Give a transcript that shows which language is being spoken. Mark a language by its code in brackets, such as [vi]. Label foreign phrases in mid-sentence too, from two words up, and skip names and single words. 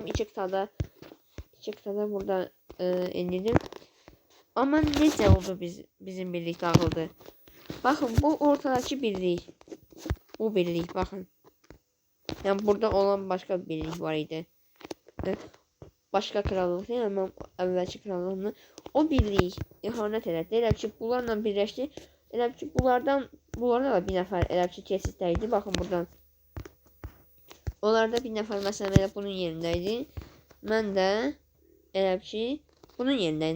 [tr] 2 kıtada burada indirdim. [az] Ama necə oldu bizim birlik dağıldı. [tr] Bakın bu ortadaki birlik. Bu birlik bakın. [az] Yani burada olan başka bir birlik var idi. [tr] Başka krallık değil ama [az] əvvəlki krallığını o birlik ihanət elədi. Elə ki bunlarla birləşdi. Elə ki bunlardan da bir nəfər elə ki keçiddə idi. Baxın buradan. Onlarda bir nəfər məsələn elə bunun yerindəydi. Mən də elə ki bunun yerindəydim.